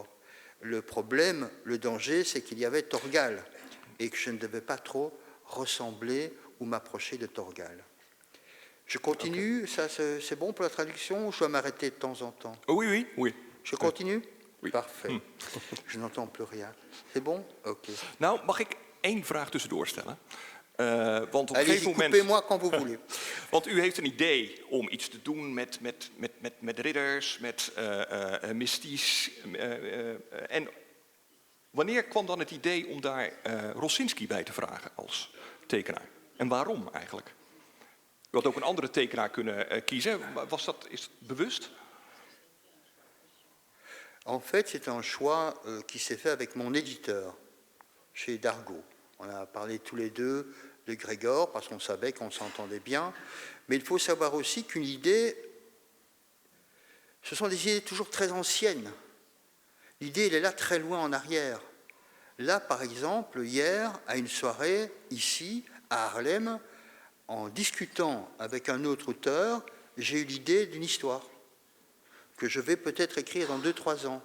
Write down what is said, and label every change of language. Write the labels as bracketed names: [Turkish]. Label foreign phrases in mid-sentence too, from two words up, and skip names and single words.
[French] Le problème, le danger, c'est qu'il y avait Torgal et que je ne devais pas trop ressembler ou m'approcher de Torgal. Je continue, okay. Ça c'est bon pour la traduction ou je dois m'arrêter de temps en temps? Oui. Je continue? Oui. Parfait. Je n'entends plus rien. C'est bon? Ok. [Dutch] Nou, mag ik één vraag tussendoor stellen? Want op een [French] Allez, [Dutch] gegeven moment... [French] coupez-moi quand vous voulez. [Dutch] Want u heeft een idee om iets te doen met ridders, met mystisch. En wanneer kwam dan het idee om daar Rosinski bij te vragen als tekenaar? En waarom eigenlijk? U had ook een andere tekenaar kunnen kiezen. Is het bewust? [French] En fait, c'est un choix qui s'est fait avec mon éditeur, chez Dargaud. On a parlé tous les deux de Gregor, parce qu'on savait qu'on s'entendait bien. Mais il faut savoir aussi qu'une idée, ce sont des idées toujours très anciennes. L'idée, elle est là très loin en arrière. Là, par exemple, hier, à une soirée, ici, à Haarlem, en discutant avec un autre auteur, j'ai eu l'idée d'une histoire que je vais peut-être écrire dans 2-3 ans.